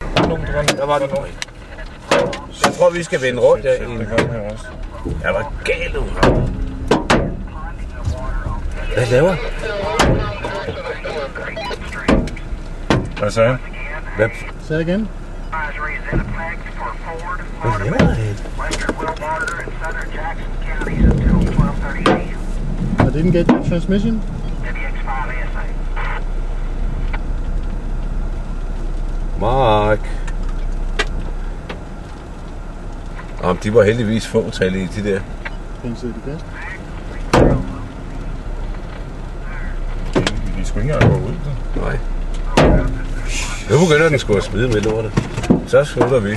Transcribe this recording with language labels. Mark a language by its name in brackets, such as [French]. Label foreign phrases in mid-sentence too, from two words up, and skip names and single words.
[Danish] Der var den. Jeg tror, vi skal vende rundt. Det gør den her også. Jeg var gal nu. Hvad laver? Hvad sagde han? Hvad? [English] Say again. [Danish] Hvad laver han? [English] I didn't get the transmission. Mark. [Danish] De var heldigvis fåtallige, de der. Kan I se det bedst? Vi skulle ikke engang gå ud. Nej. Nu begynder den sgu at smide med lortet. Så slutter vi.